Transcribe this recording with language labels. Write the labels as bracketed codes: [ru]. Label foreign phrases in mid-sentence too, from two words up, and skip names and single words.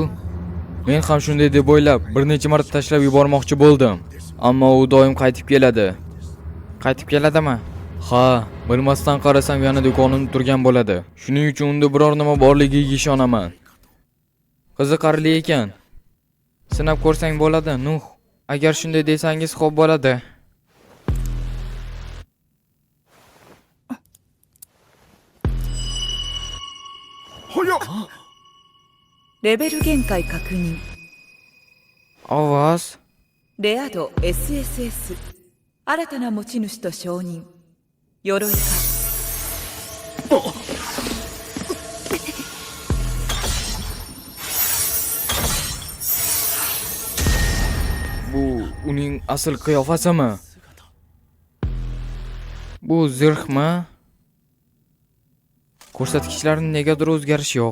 [uz] Men ham shunday deb o'ylab, bir necha marta tashlab yubormoqchi bo'ldim, ammo u doim qaytib keladi. Qaytib keladimi? Ha, bilmasdan qarasam yana do'konimda turgan bo'ladi. Shuning uchun unda biror nima borligiga ishonaman. Qiziqarli ekan. Sinab ko'rsang bo'ladi, Nuh. Agar shunday desangiz xo'p bo'ladi. [ja] レベル限界確認。 [uz] Ovoz. [ja] レア度 SSS。新たな持ち主と承認。鎧か。 [uz] Bu uning asl qiyofasimi? Bu zirhmi? Ko'rsatkichlarning negadir o'zgarish yo'q.